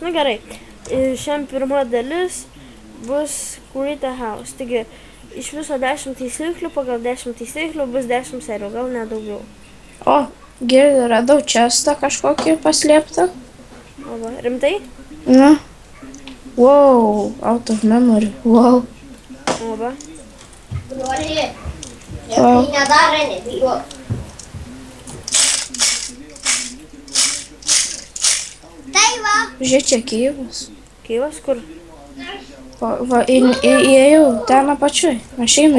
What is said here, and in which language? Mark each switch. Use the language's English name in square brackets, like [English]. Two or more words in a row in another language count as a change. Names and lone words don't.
[Lithuanian] Gerai, šiam pirma dalis bus [English] Create a House, [Lithuanian] taigi iš viso 10 taisyklių, pagal 10 taisyklių bus 10 serijų, gal nedaugiau. O, radau čestą kažkokį paslėptą. O va, rimtai? Na. [English] Wow, out of memory, wow. [Lithuanian] O va. Wow. Žiūrėk, čia Kyivas. Kyivas kur? Va, įėjau ten apačioj. Aš einu